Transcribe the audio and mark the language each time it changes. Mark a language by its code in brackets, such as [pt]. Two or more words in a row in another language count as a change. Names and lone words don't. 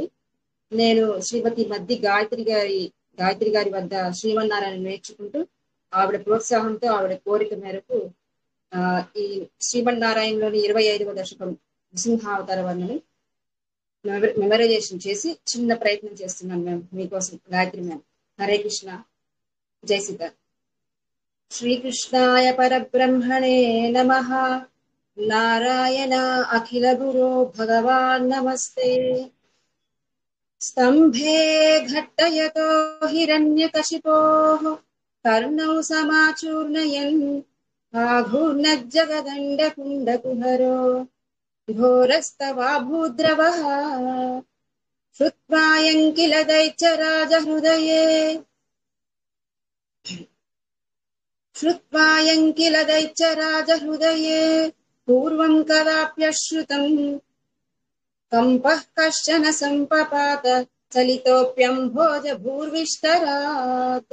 [te] నేను శ్రీమతి మద్ది గాయత్రి గారి వద్ద శ్రీమన్నారాయణ నేర్చుకుంటూ ఆవిడ ప్రోత్సాహంతో ఆవిడ కోరిక మేరకు ఆ ఈ శ్రీమన్నారాయణలోని 25వ దశకం నృసింహావతార వర్ణని మెమరైజేషన్ చేసి చిన్న ప్రయత్నం చేస్తున్నాను మ్యామ్, మీకోసం గాయత్రి మ్యామ్. [sa] హరే కృష్ణ. జై సీత. శ్రీకృష్ణాయ పరబ్రహ్మణే నమః. నారాయణ అఖిల గురో భగవాన్ నమస్తే. स्तम्भे घट्टयतो हिरण्यकशिपोः कर्णौ समाचूर्णयन् आघूर्णज्जगदण्डकुण्डकुहरो घोरस्तवाभूद्रवः श्रुत्वायं किल दैत्यराजहृदये पूर्वं कदाप्यश्रुतम् कंपः कश्चन सम्पपात चलितोऽप्यम्भोज भूर्विष्टरात्।